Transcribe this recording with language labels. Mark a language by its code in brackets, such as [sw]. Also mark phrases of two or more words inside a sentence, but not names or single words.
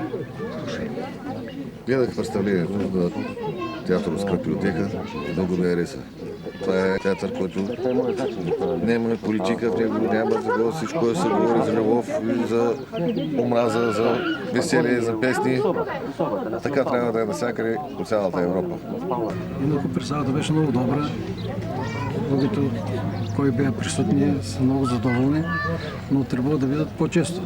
[bg] Гледах представлението на театар Скрапилотека и многу ме хареса. Това е театър, който нема политика в него, няма такова, всичко се говори за любов, за омраза, за веселие, за песни. Така трябва да е навсякъде по цялата Европа. Инако представата беше много добра. Многото, кои бяха присутни, са много задоволни, но трябва да видят по-често.